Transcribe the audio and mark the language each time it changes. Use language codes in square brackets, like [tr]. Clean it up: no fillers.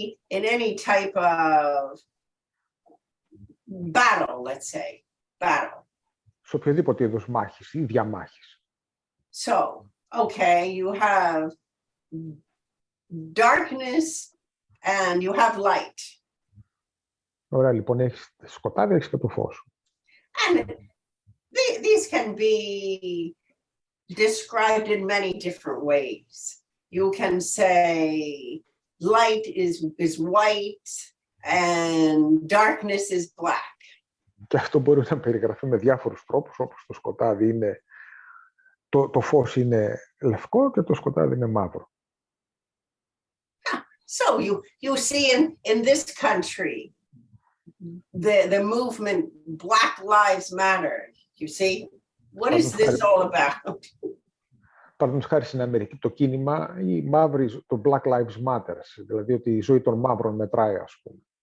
[en] In any type of battle, let's say, battle. [el] Σε οποιοδήποτε είδος μάχης ή διαμάχης. [en] So, okay, you have darkness and you have light. [el] Ωραία, λοιπόν, έχεις σκοτάδι, έχεις και το φως. [en] And these can be described in many different ways. You can say light is white and darkness is black. [el] Και αυτό μπορεί να περιγραφεί με διάφορους τρόπους, όπως το σκοτάδι είναι, το φως είναι λευκό και το σκοτάδι είναι μαύρο. [en] So you see in this country, the movement Black Lives Matter, you see? What is this all about? [el] Παραδείγματος χάρη στην Αμερική, το κίνημα, η μαύρη, το Black Lives Matter, δηλαδή ότι η ζωή των μαύρων μετράει, ας πούμε.